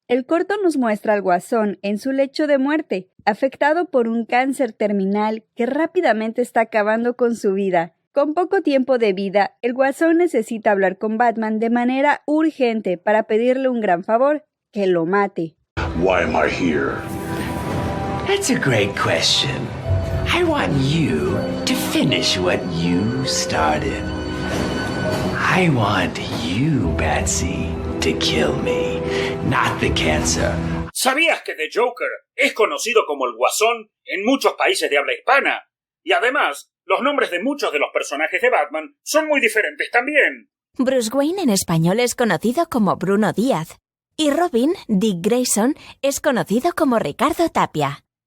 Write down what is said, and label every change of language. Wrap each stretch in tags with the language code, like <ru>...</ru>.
<es>El corto nos muestra al Guasón en su lecho de muerte, afectado por un cáncer terminal que rápidamente está acabando con su vida. Con poco tiempo de vida, el Guasón necesita hablar con Batman de manera urgente para pedirle un gran favor, que lo mate.</es> <en>Why am I here? That's a great question. I want you to finish what you started. I want you, Batsy, to kill me, not the cancer.</en> <es>¿Sabías que The Joker es conocido como el Guasón en muchos países de habla hispana? Y además, los nombres de muchos de los personajes de Batman son muy diferentes también. Bruce Wayne en español es conocido como Bruno Díaz. Y Robin, Dick Grayson, es conocido como Ricardo Tapia.</es>